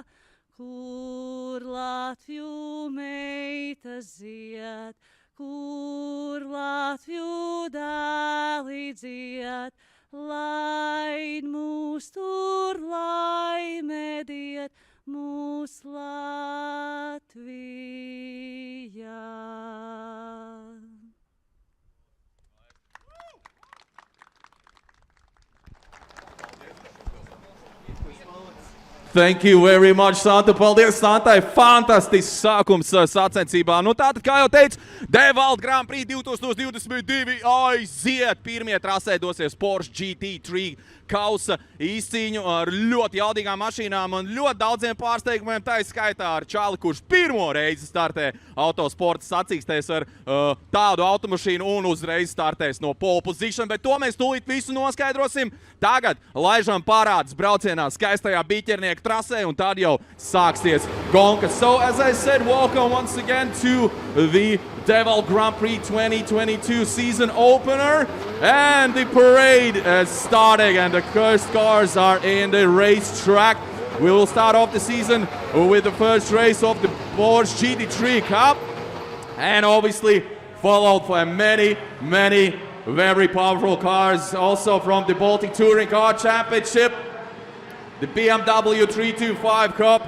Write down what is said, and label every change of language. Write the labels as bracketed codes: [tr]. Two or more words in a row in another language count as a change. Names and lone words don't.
[lv] Kur Latviju meitas dzied, kur Latviju dēli dzied, laid mūs tur, lai mediet mūs Latvijā. [en] Thank you very much, Santa. [lv] Paldies, Santai. Fantastisks sākums sacensībā. Nu, tātad, kā jau teicu, DeWALT Grand Prix 2022 aiziet. Pirmie trasē dosies Porsche GT3 kausa izcīņu ar ļoti jaudīgām mašīnām un ļoti daudziem pārsteigumiem. Tā skaitā ar čali, kurš pirmo reizi startē autosporta sacīkstēs ar tādu automašīnu un uzreiz startēs no [en] pole position, [lv] bet to mēs tūlīt visu noskaidrosim. Tagad laižam parādus braucienā skaistajā Bikernieku trasē un tad jau sāksies gonka. [en] So, as I said, welcome once again to the DeWALT Grand Prix 2022 season opener, and the parade is starting and the first cars are in the racetrack. We will start off the season with the first race of the Porsche GT3 CUP, and obviously followed by many very powerful cars also from the Baltic Touring Car Championship, the BMW 325 Cup.